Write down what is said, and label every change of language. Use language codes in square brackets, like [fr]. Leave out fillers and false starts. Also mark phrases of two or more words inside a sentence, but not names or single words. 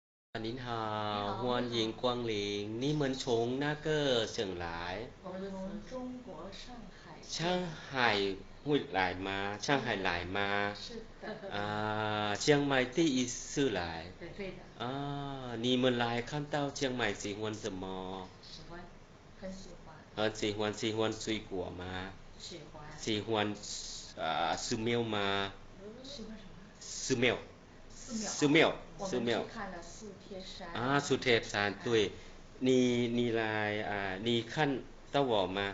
[zh] 您好，欢迎光临。你们从那个省来？我们从中国上海。上海会来吗？上海来吗？是的。 เชียงใหม่第一次来。对的。你们来看到ชียงใหม่喜欢什么？喜欢，很喜欢。喜欢水果吗？喜欢。喜欢寺庙吗？喜欢什么？寺庙。寺庙。我们去看了四贴山。四贴山，对。你来你看到我吗？